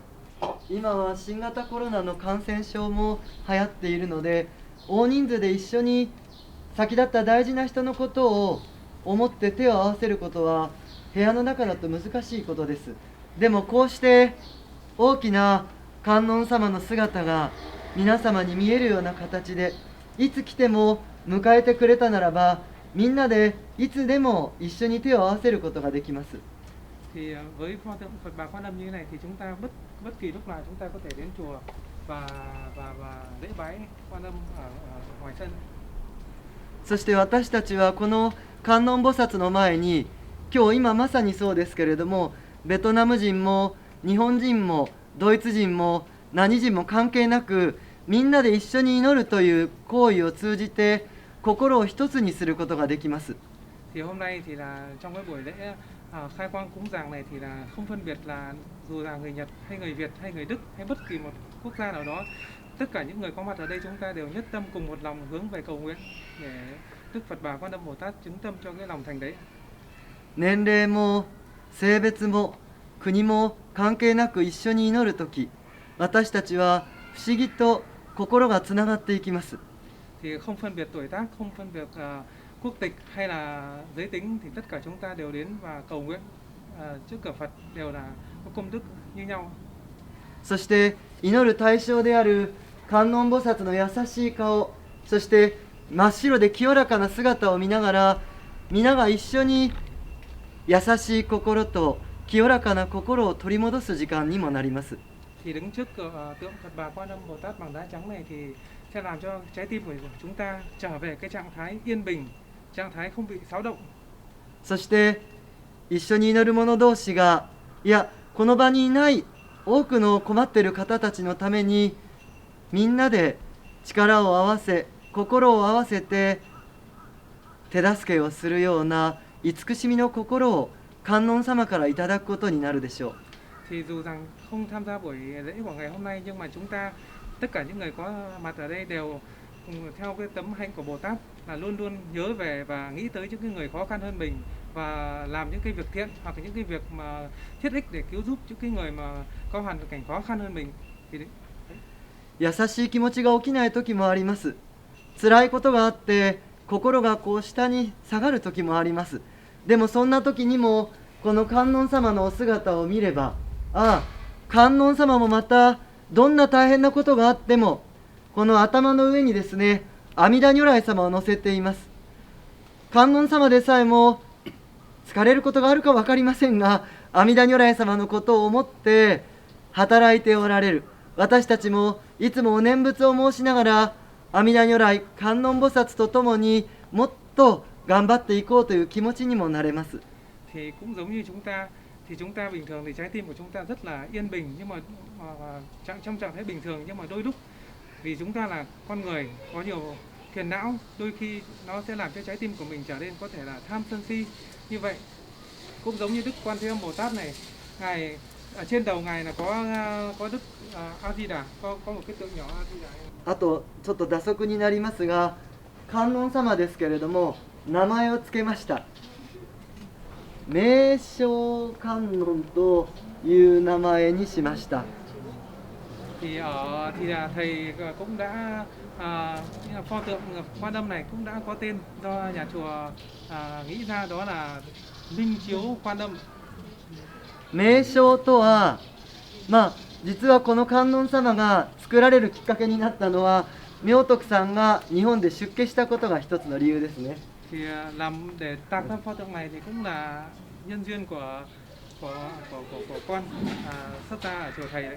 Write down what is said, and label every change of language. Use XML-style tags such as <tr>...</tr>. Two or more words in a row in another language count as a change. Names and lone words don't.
<ja>今は新型コロナの感染症も流行っているので、大人数で一緒に先立った大事な人のことを思って手を合わせることは部屋の中だと難しいことです。でもこうして大きな観音様の姿が皆様に見えるような形でいつ来ても迎えてくれたならば、みんなでいつでも一緒に手を合わせることができます。</ja> <vi>Thì với pho tượng Phật Bà Quan Âm như thế này thì chúng ta bất kỳ lúc nào chúng ta có thể đến chùa và lễ bái Quan Âm ở ngoài sân.</vi> <ja>そして私たちはこの観音菩薩の前に、今まさにそうですけれども、ベトナム人も日本人もドイツ人も何人も関係なく、みんなで一緒に祈るという行為を通じて心を一つにすることができます。</ja> <vi>Thì hôm nay thì là trong cái buổi lễ khai quang cúng dường này thì là không phân biệt là dù là người Nhật hay người Việt hay người Đức hay bất kỳ một quốc gia nào đó, tất cả những người có mặt ở đây chúng ta đều nhất tâm cùng một lòng hướng về cầu nguyện để Đức Phật Bà Quan Âm Bồ Tát chứng tâm cho cái lòng thành đấy.</vi> <ja>年齢も性別も国も関係なく一緒に祈るとき、私たちは不思議と心がつながっていきます。</ja> <vi>Thì không phân biệt tuổi tác, không phân biệt quốc tịch hay là giới tính thì tất cả chúng ta đều đến và cầu nguyện trước cửa Phật đều là có công đức như nhau.</vi> <ja>そして祈る対象である観音菩薩の優しい顔、そして真っ白で清らかな姿を見ながら、皆が一緒に優しい心と清らかな心を取り戻す時間にもなります。</ja> <vi>Thì đứng trước tượng Phật Bà Quan Âm Bồ Tát bằng đá trắng này thì sẽ làm cho trái tim của chúng ta trở về cái trạng thái yên bình, trạng thái không bị xáo động.</vi> <ja>そして一緒に祈る者同士が、いやこの場にいない多くの困っている方たちのためにみんなで力を合わせ心を合わせて手助けをするような慈しみの心を観音様からいただくことになるでしょう。</ja> <vi>Thì dù rằng không tham gia buổi lễ của ngày hôm nay nhưng mà chúng ta tất cả những người có mặt ở đây đều theo cái tấm hạnh của Bồ Tát là luôn luôn nhớ về và nghĩ tới những cái người khó khăn hơn mình và làm những cái việc thiện hoặc là những cái việc mà thiết ích để cứu giúp những cái người mà có hoàn cảnh khó khăn hơn mình. Thì đấy.</vi> <ja>優しい気持ちが起きない時もあります。辛いことがあって心がこう下に下がる時もあります。でもそんな時にもこの観音様のお姿を見れば、ああ観音様もまたどんな大変なことがあってもこの頭の上にですね、阿弥陀如来様を乗せています。観音様でさえも疲れることがあるか分かりませんが、阿弥陀如来様のことを思って働いておられる。私たちもいつもお念仏を申しながら阿弥陀如来観音菩薩とともにもっと頑張っていこうという気持ちにもなれます。</ja> <vi>Thì cũng giống như chúng ta thì chúng ta bình thường thì trái tim của chúng ta rất là yên bình nhưng mà trong trạng thái bình thường, nhưng mà đôi lúc vì chúng ta là con người có nhiều phiền não, đôi khi nó sẽ làm cho trái tim của mình trở nên có thể là tham sân si. Như vậy cũng giống như Đức Quan Thế Âm Bồ Tát này, ngài ở trên đầu ngài là có Đức A Di Đà, có một cái tượng nhỏ A Di Đà.</vi> <ja>あとちょっと打足になりますが、観音様ですけれども名前を付けました。名称観音という名前にしました。</ja> <vi>Thì là thầy cũng đã pho tượng Quan Âm này cũng đã có tên do nhà chùa nghĩ ra, đó là Minh Chiếu Quan Âm.</vi> <ja>名称とは、実はこの観音様が作られるきっかけになったのは明徳さんが日本で出家したことが一つの理由ですね。</ja> <vi>Thì làm để tạc tham pho tượng này thì cũng là nhân duyên của con xuất gia ở chùa thầy đấy.</vi>